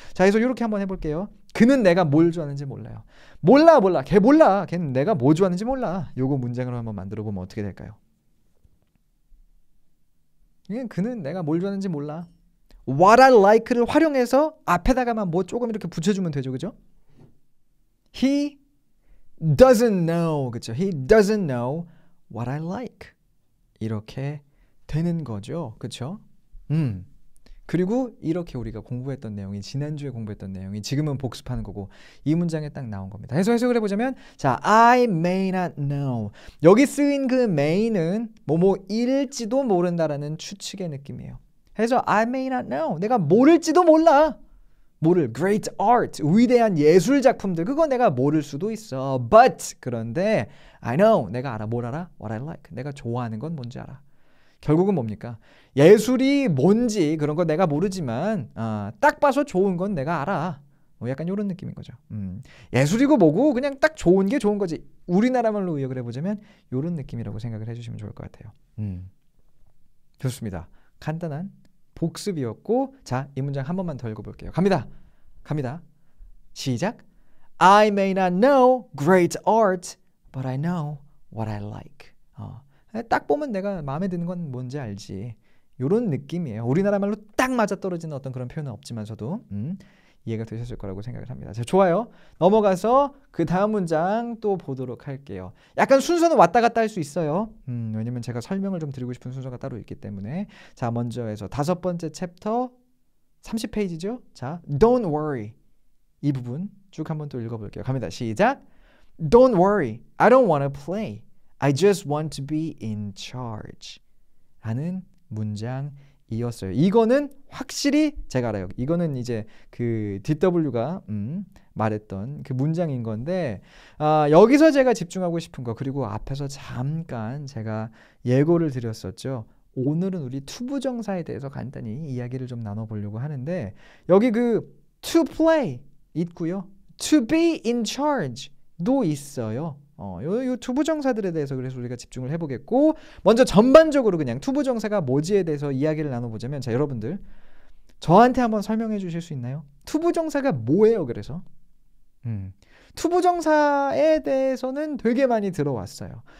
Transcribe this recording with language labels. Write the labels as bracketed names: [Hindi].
[Korean] 자, 그래서 이렇게 한번 해볼게요. 그는 내가 뭘 좋아하는지 몰라요. 몰라. 걔 몰라. 걔는 내가 뭐 좋아하는지 몰라. 요거 문장으로 한번 만들어 보면 어떻게 될까요? 그는 내가 뭘 좋아하는지 몰라. [English] What I like [Korean] 를 활용해서 앞에다가만 뭐 조금 이렇게 붙여주면 되죠. 그죠? [English] He doesn't know. [Korean] 그쵸? [English] He doesn't know what I like. [Korean] 이렇게 되는 거죠. 그쵸? 그리고 이렇게 우리가 공부했던 내용이 지난주에 공부했던 내용이 지금은 복습하는 거고 이 문장에 딱 나온 겁니다. 그래서 해석을 해보자면 자, [English] I may not know. [Korean] 여기 쓰인 그 may는 뭐뭐일지도 모른다라는 추측의 느낌이에요. 그래서 [English] I may not know. [Korean] 내가 모를지도 몰라. 모를 [English] great art, [Korean] 위대한 예술 작품들 그거 내가 모를 수도 있어. [English] But [Korean] 그런데 [English] I know. [Korean] 내가 알아. 뭘 알아? [English] What I like. [Korean] 내가 좋아하는 건 뭔지 알아. 결국은 뭡니까? 예술이 뭔지 그런 거 내가 모르지만 딱 봐서 좋은 건 내가 알아. 약간 이런 느낌인 거죠. 예술이고 뭐고 그냥 딱 좋은 게 좋은 거지. 우리나라 말로 의역을 해보자면 이런 느낌이라고 생각을 해주시면 좋을 것 같아요. 좋습니다. 간단한 복습이었고 자, 이 문장 한 번만 더 읽어볼게요. 갑니다. 시작. [English] I may not know great art, but I know what I like. [Korean] 딱 보면 내가 마음에 드는 건 뭔지 알지. 이런 느낌이에요. 우리나라 말로 딱 맞아떨어지는 어떤 그런 표현은 없지만서도 이해가 되셨을 거라고 생각을 합니다. 자, 좋아요. 넘어가서 그 다음 문장 또 보도록 할게요. 약간 순서는 왔다 갔다 할 수 있어요. 왜냐면 제가 설명을 좀 드리고 싶은 순서가 따로 있기 때문에. 자, 먼저 해서 5번째 챕터 30페이지죠. [English] 자, don't worry. [Korean] 이 부분 쭉 한번 또 읽어볼게요. 갑니다. 시작. [English] Don't worry. I don't want to play. I just want to be in charge. [Korean] 라는 문장이었어요. 이거는 확실히 제가 알아요. 이거는 이제 그 DW가 말했던 그 문장인 건데 여기서 제가 집중하고 싶은 거 그리고 앞에서 잠깐 제가 예고를 드렸었죠. 오늘은 우리 투부정사에 대해서 간단히 이야기를 좀 나눠보려고 하는데 여기 그 [English] to play [Korean] 있고요. [English] to be in charge도 있어요. [Korean] 요 투부정사들에 대해서 그래서 우리가 집중을 해보겠고 먼저 전반적으로 그냥 투부정사가 뭐지에 대해서 이야기를 나눠보자면 자, 여러분들 저한테 한번 설명해 주실 수 있나요? 투부정사가 뭐예요? 그래서 투부정사에 대해서는 되게 많이 들어왔어요.